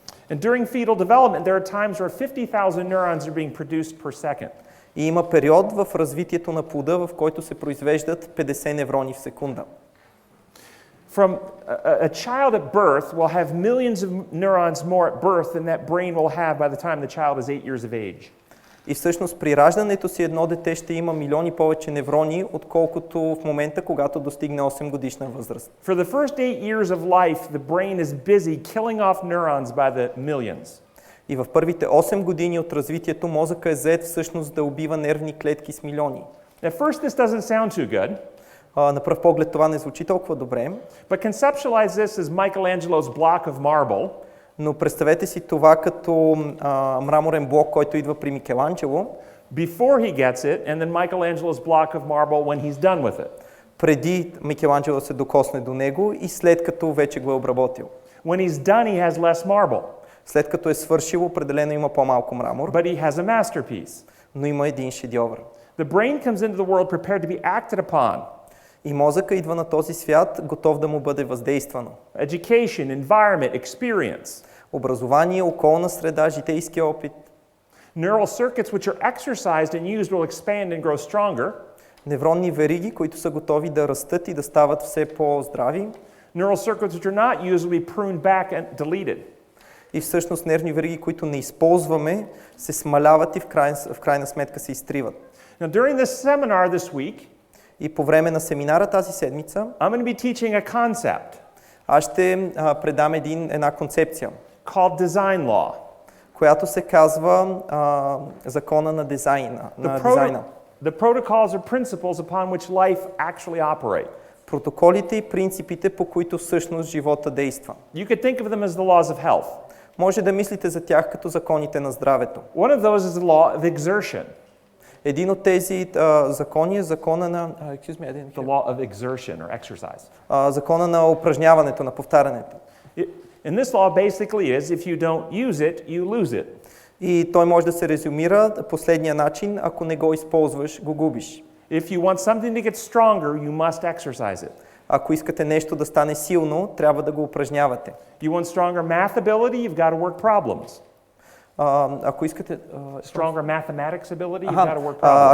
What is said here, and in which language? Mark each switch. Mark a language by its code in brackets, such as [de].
[en] And during fetal development, there are times where 50,000 neurons are being produced per second. [bg] И има период в развитието на плода, в който се произвеждат 50 неврони в секунда. [en] From a child at birth will have millions of neurons more at birth than that brain will have by the time the child is 8 years of age. [bg] И всъщност при раждането си едно дете ще има милиони повече неврони, отколкото в момента, когато достигне 8 годишна възраст. [en] For the first 8 years of life, the brain is busy killing off neurons by the millions. [bg] И в първите 8 години от развитието мозъка е зает всъщност да убива нервни клетки с милиони. [en] At first this doesn't sound too good. [bg] На пръв поглед това не звучи толкова добре. [en] But conceptualize this as Michelangelo's block of marble. [bg] Но представете си това като мраморен блок, който идва при Микеланджело. [en] Before he gets it, and then Michelangelo's block of marble when he's done with it. [bg] Преди Микеланджело се докосне до него и след като вече го е обработил. [en] When he's done, he has less marble. [bg] След като е свършил, определено има по-малко мрамор, [en] But he has a masterpiece. [bg] но има един шедьовър. [en] The brain comes into the world prepared to be acted upon. [bg] И мозъка идва на този свят готов да му бъде въздействано. [en] Education, environment, experience. [bg] Образование, околна среда, житейски опит. [en] Neural circuits which are exercised and used will expand and grow stronger. [bg] Невронни вериги, които са готови да растат и да стават все по-здрави. [en] Neural circuits which are not used will be pruned back and deleted. [bg] И всъщност нервни вериги, които не използваме, се смаляват и в крайна сметка се изтриват. [en] Now during this seminar this week, [bg] И по време на семинара тази седмица, [en] I'm going to be teaching a concept [bg] аз ще предам една концепция, [en] called design law. [bg] която се казва закона на дизайна. [en] The protocols or principles upon which life actually operate. [bg] Протоколите и принципите, по които всъщност живота действа. [en] You could think of them as the laws of health. [bg] Може да мислите за тях като законите на здравето. [en] One of those is the law of exertion. [bg] Един от тези закони е закона на [en] The law of exertion or exercise. [bg] Закона на упражняването, на повтарянето. [en] And this law basically is if you don't use it, you lose it. [bg] И той може да се резюмира последния начин: ако не го използваш, го губиш. [en] If you want something to get stronger, you must exercise it. [bg] Ако искате нещо да стане силно, трябва да го упражнявате. [en] You want stronger math ability, you've got to work problems. [bg] Ако искате [en] Stronger mathematics ability, you've got to work problems.